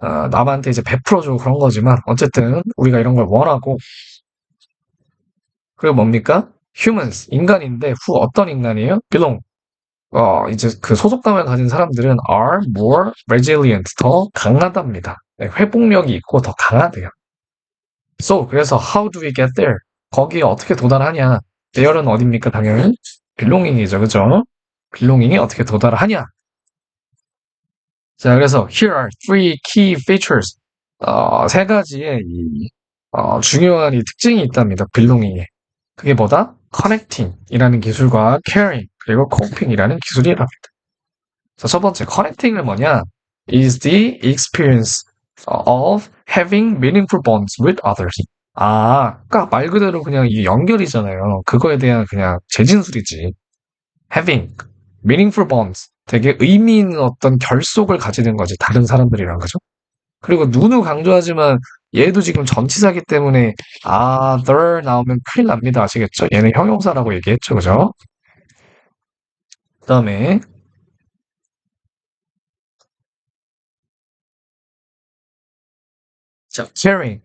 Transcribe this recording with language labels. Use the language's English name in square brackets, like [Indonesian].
[Korean] 남한테 이제 베풀어주고 그런 거지만 어쨌든 우리가 이런 걸 원하고 그리고 뭡니까? humans, 인간인데, who 어떤 인간이에요? [English] belong. [Korean] 이제 그 소속감을 가진 사람들은 [English] are more resilient, [Korean] 더 강하답니다. 네, 회복력이 있고 더 강하대요. [English] So, 그래서 how do we get there? [Korean] 거기에 어떻게 도달하냐? there는 어딥니까? 당연히 belonging이죠. 그죠? belonging이 어떻게 도달하냐? [English] 자, 그래서 here are three key features. [Korean] 세 가지의 중요한 이 특징이 있답니다. belonging에. 그게 뭐다? connecting이라는 기술과 caring, 그리고 coping이라는 기술이랍니다. 자, 첫 번째, connecting은 뭐냐? [English] is the experience of having meaningful bonds with others. [Korean] 그러니까 말 그대로 그냥 이 연결이잖아요. 그거에 대한 그냥 재진술이지. [English] having meaningful bonds. [Korean] 되게 의미 있는 어떤 결속을 가지는 거지. 다른 사람들이랑, 그죠? 그리고 누누 강조하지만 얘도 지금 전치사기 때문에 there 나오면 큰일 납니다. 아시겠죠? 얘는 형용사라고 얘기했죠. 그죠? 그 다음에 자, caring.